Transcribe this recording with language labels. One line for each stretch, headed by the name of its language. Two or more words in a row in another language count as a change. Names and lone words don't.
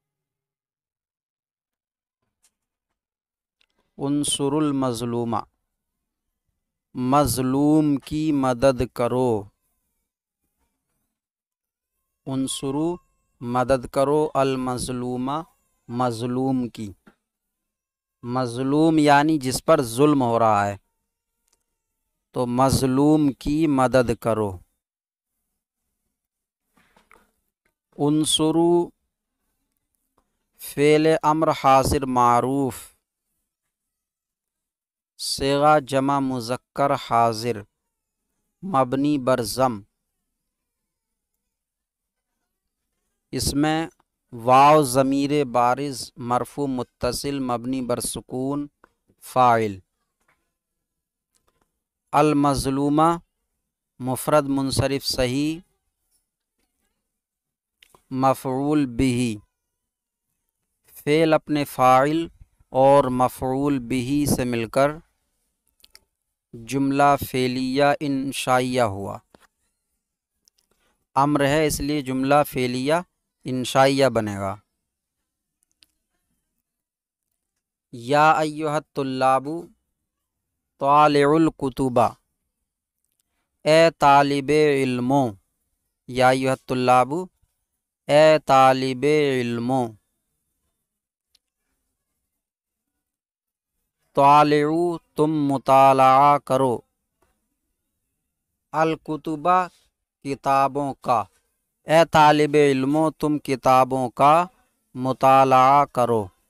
Arabic: انصر المظلوم،
Urdu: مظلوم کی مدد کرو، انصرو مدد کرو، المظلوم مظلوم کی، مظلوم یعنی جس پر ظلم ہو رہا ہے، تو مظلوم کی مدد کرو۔ انصرو فعل امر حاضر معروف، صیغہ جمع مذکر حاضر، مبنی بر ضم، اس میں واو ضمیر بارز مرفوع متصل مبنی بر سکون فاعل، المظلومہ مفرد منصرف صحیح مفعول بہ، فعل اپنے فاعل اور مفعول بہ سے مل کر جملہ فعلیہ انشائیہ ہوا، امر ہے اس لیے جملہ فعلیہ انشائیہ بنے گا۔
Arabic: یا ایھا الطلاب طالعوا الکتب،
Urdu: اے طالب علموں،
Arabic: یا ایھا الطلاب
Urdu: اے طالب علموں، طالعوا تم مطالعہ کرو، الکتبہ کتابوں کا، اے طالب علموں تم کتابوں کا مطالعہ کرو۔